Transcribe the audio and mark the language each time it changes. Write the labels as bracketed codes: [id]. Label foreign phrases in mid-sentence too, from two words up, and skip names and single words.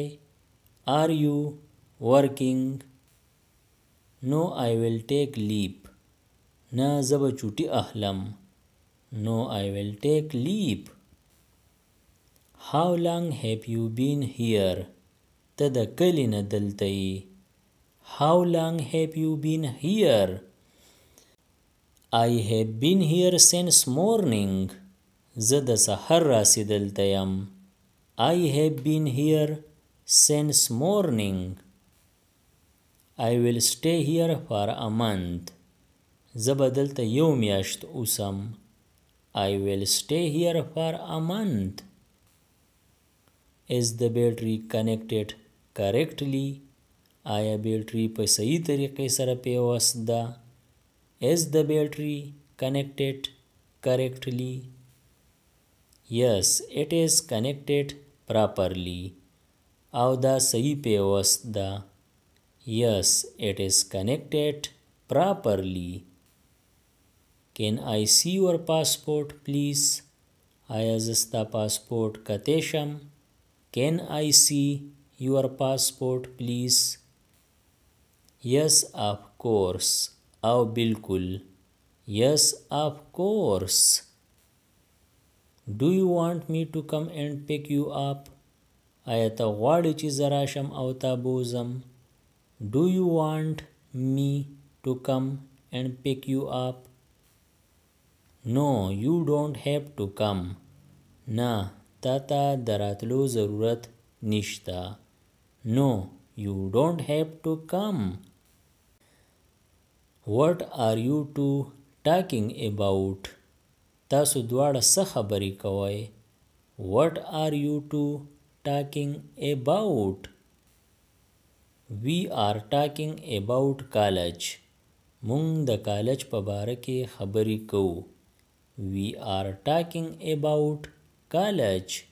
[en] Are you working? No, I will take leave. [ps] نه زه به چوټي اخلم. [en] No, I will take leave. How long have you been here? [ps] ته د کلي نه دلته یې. [en] How long have you been here? I have been here since morning. [ps] زه د سحر راسې دلته یم. [en] I have been here since morning. I will stay here for a month. [ps] زه به دلته یو میاشت اوسم. [en] I will stay here for a month. Is the battery connected correctly? [ps] آیا بیټري په صحیح طریقې سره پیوست ده؟ [en] Is the battery connected correctly? Yes, it is connected properly. [ps] او دا صحیح پیوست ده. [en] Yes, it is connected properly. Can I see your passport, please? [ps] آیا زه ستا پاسپورټ کتی شم؟ [en] Can I see your passport, please? Yes, of course. [ps] او بالکل. [en] Yes, of course. Do you want me to come and pick you up? [ps] آیا ته غواړې چې زه راشم او تا بوزم؟ [en] Do you want me to come and pick you up? No, you don't have to come. [ps] نه تا ته د راتلو ضرورت نشته. [en] No, you don't have to come. What are you two talking about? [ps] تاسو دواړه څه خبرې کوئ؟ [en] What are you two talking about? We are talking about college. [ps] مونږ د کالج په باره کې خبرې کوو. [en] We are talking about college.